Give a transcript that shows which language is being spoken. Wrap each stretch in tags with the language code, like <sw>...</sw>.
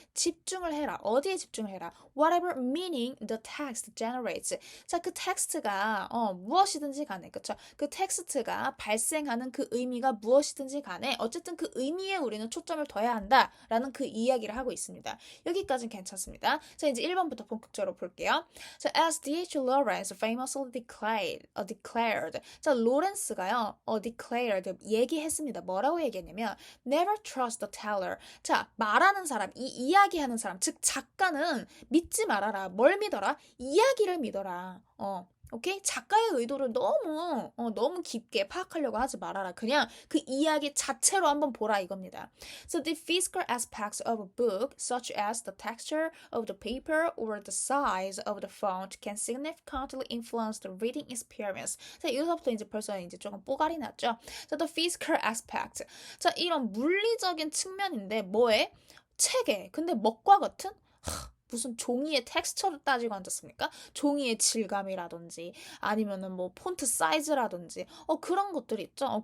<ko>집중을 해라. 어디에 집중을 해라?</ko> <en>Whatever meaning the text generates.</en> <ko>자, 그 텍스트가 무엇이든지 간에 그쵸? 그 텍스트가 발생하는 그 의미가 무엇이든지 간에 어쨌든 그 의미에 우리는 초점을 둬야 한다라는 그 이야기를 하고 있습니다. 여기까지는 괜찮습니다. 자, 이제 1번부터 본격적으로 볼게요.</ko> <en>자, as D.H. Lawrence famously declared.</en> <ko>자, 로렌스가요, declared, 얘기했습니다. 뭐라고 얘기했냐면,</ko> <en>never trust the teller.</en> <ko>자, 말하는 사람, 이야기하는 사람, 즉, 작가는 믿지 말아라. 뭘 믿어라? 이야기를 믿어라. 오케이? 작가의 의도를 너무 깊게 파악하려고 하지 말아라. 그냥 그 이야기 자체로 한번 보라 이겁니다.</ko> <en>So the physical aspects of a book, such as the texture of the paper or the size of the font, can significantly influence the reading experience.</en> <ko>자, 여기서부터 이제 벌써 이제 조금 뽀갈이 났죠.</ko> <en>자, the physical aspect.</en> <ko>자, 이런 물리적인 측면인데 뭐에? 책에. 근데 뭐과 같은? 무슨 종이의 텍스처를 따지고 앉았습니까? 종이의 질감이라든지 아니면은 뭐 폰트 사이즈라든지 그런 것들이 있죠.</ko>